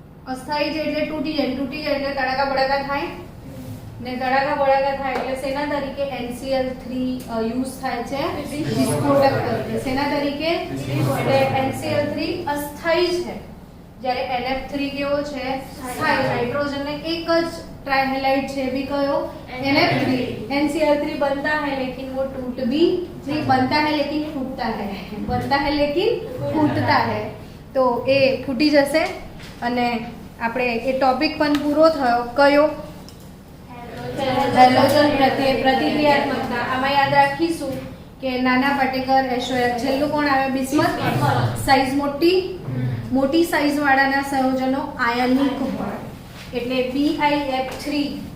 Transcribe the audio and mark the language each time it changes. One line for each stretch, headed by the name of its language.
Gujarati: અસ્થાયી છે એટલે તૂટી જાય, તૂટી જાય એટલે તડાકા બડાકા થાય, ને તડાકા બડાકા થાય એટલે શેના તરીકે NCl3 યુઝ થાય છે? વિસ્ફોટક તરીકે. શેના તરીકે? એટલે NCl3 અસ્થાયી છે, જ્યારે NF3 કેવો છે? સ્થાયી. નાઇટ્રોજનને એક જ ट्राइहेलाइड છે भी कयो NF3.
Hindi: NCl3 बनता है लेकिन वो टूट भी नहीं, बनता है लेकिन फूटता है, बनता है लेकिन फूटता है.
Gujarati: तो એ ફૂટી જશે અને આપણે એ ટોપિક પણ પૂરો થયો. કયો? હેલોજન પ્રત્યે પ્રતિક્રિયાત્મકતા. આમાં યાદ રાખીશું કે નાના પાર્ટિકલ એશોયા, છેલ્લું કોણ આવે? બિસ્મથ. સાઈઝ મોટી સાઈઝ વાળાના સંયોજનો આયનિક હોય, એટલે BiF3